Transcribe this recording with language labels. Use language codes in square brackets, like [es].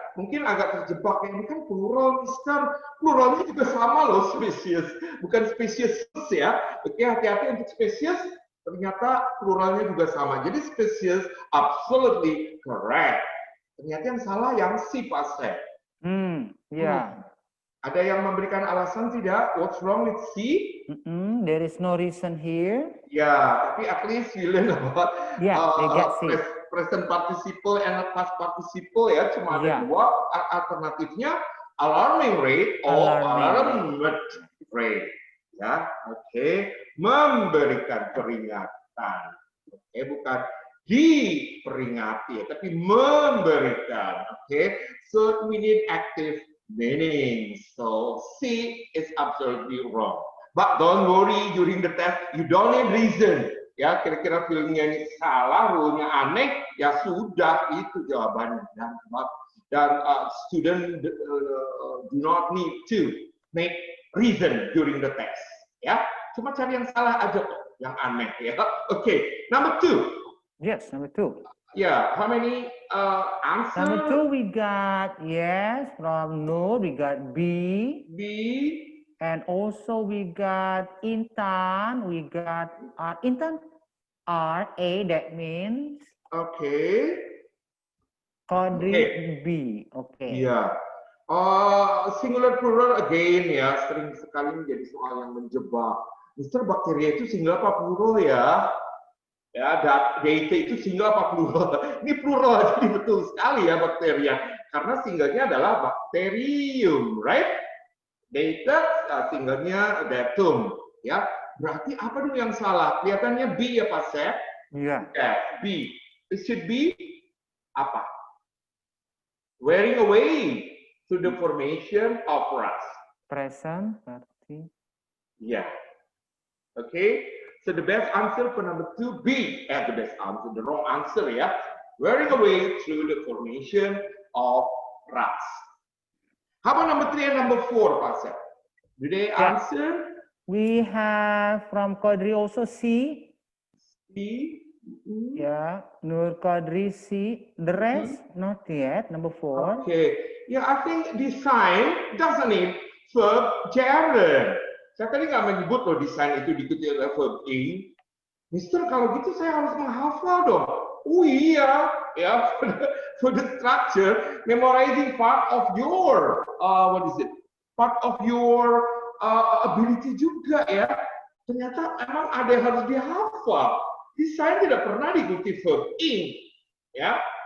[id] Mungkin agak terjebak ya, ini kan plural, Mister. Pluralnya juga sama loh, species. Bukan species ya. Oke, hati-hati untuk species. Ternyata pluralnya juga sama. [en] Jadi species absolutely correct. [id] Ternyata yang salah yang C, Pak Asep. [en] Yeah. [id] Ada yang memberikan alasan tidak? [en] What's wrong with C? There is no reason here. [id] Ya, tapi [en] at least you learn about they get C. Present participle and past participle ya. [id] Cuma ada dua alternatifnya, [en] alarming rate or alarmed rate. Ya, oke. [id] Memberikan peringatan. Oke, bukan diperingati, tapi memberikan. [en] Oke, so we need active meaning. So C is absolutely wrong. But don't worry, during the test you don't need reason. [id] Ya, kira-kira feelingnya ini salah, rule-nya aneh, ya sudah itu jawabannya. Dan [en] dan student do not need to make reason during the test. [id] Ya, cuma cari yang salah aja kok, yang aneh ya. [en] Okay, number 2. Yes, number 2. Yeah, how many answers? Number 2 we got yes from Nur. We got B. B. And also we got Intan. We got Intan R A. That means. Okay. Kodri Okay. B. Okay. [id] Iya. Singular plural again ya, sering sekali menjadi soal yang menjebak. Mister, bakteria itu singular apa plural ya? Ya, data itu single apa plural? Ini plural, jadi betul sekali ya bakteria. Karena singlenya adalah bakterium, right? Data singlenya datum, ya. Berarti apa dong yang salah? Kelihatannya B ya Pak Seth? Iya. [en] Yeah, B. It should be apa? Wearing away to the formation of rust. [id] Present berarti. [en] Yeah. Okay. So the best answer for number 2, B. The best answer, the wrong answer ya. Wearing away through the formation of rust. How about number 3 and number 4, Pak Seth? Do they answer? We have from Kodri also C. C. Yeah, Nur Kodri C. The rest not yet. Number 4. Okay. Yeah, I think design doesn't need verb gerund. [id] Saya tadi nggak menyebut loh desain itu diikuti oleh verb ing. Mister, kalau gitu saya harus menghafal dong. Oh iya, ya, [en] for the structure, memorizing part of your, what is it? Part of your ability juga ya. [id] Ternyata emang ada yang harus dihafal. Desain tidak pernah diikuti verb ing, ya.